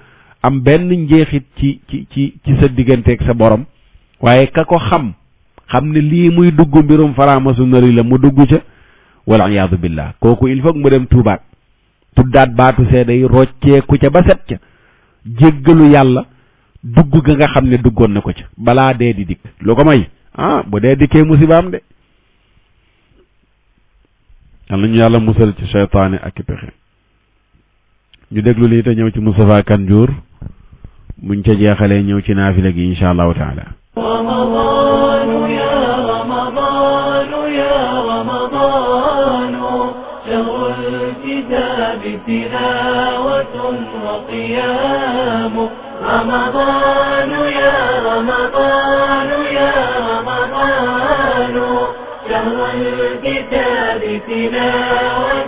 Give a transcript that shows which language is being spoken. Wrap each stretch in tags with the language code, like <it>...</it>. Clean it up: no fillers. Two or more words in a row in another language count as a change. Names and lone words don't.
<wo>am benn njeexit ci sa digganteeg sa borom waaye ka ko xam ne lii muy dugg mbirum franc-maçonnerie la mu dugg ca wala</wo> <ar>العياذ بالله</ar> <wo>kooku</wo> <fr>il faut</fr> <wo>mu dem tuubaat tuddaat baatu seede yi rocceeku ca ba set ca jéggalu yàlla dugg ga nga xam ne duggoon na ko ca balaa dee di dikk lu ko may bu dee dikkee musibaam de yal nañu yàlla musal ci seytaane ak i pexe ñu déglu lii te ñëw ci Moustapha Kanjour buñ ca jeexalee ñëw ci naafila gi</wo> <ar>إن شاء الله تعالى رمضان يا رمضان يا رمضان شهر الكتاب تلاوة وقيام رمضان يا رمضان يا رمضان شهر الكتاب تلاوة</ar>